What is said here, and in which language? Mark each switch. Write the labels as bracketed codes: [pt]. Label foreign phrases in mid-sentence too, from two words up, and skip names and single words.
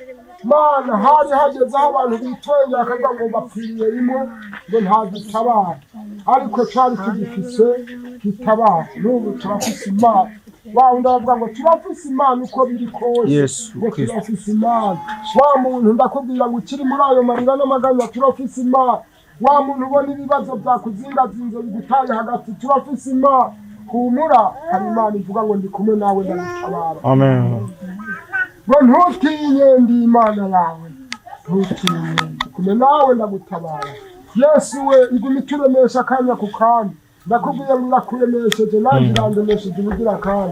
[rn] Mana hari hageze aho abantu bitwenge bakavuga ngo bapfiriye rimwe ngo ntagitabara, ariko cari tugifise gitabara. N'ubu turafise Imana. Wa ndavuga ngo turafise Imana uko biri kose. Yesu Kristo. Turafise Imana. Wa muntu ndakubwira ngo ukiri muri ayo marira n'amaganya turafise Imana. Wa muntu ubona ibibazo byakuzingazinze bigutaye hagati turafise Imana. Humura, hari Imana ivuga ngo ndi kumwe nawe ndagutabara. Amen. Ngo ntutinye ndi Imana yawe. Ntutinye ndi kumwe nawe ndagutabara. Yesu we iguma ituremesha akanya ku kandi. Ndakubwiye ngo nakuremesheje nanjye irandemesheje ubugira kandi.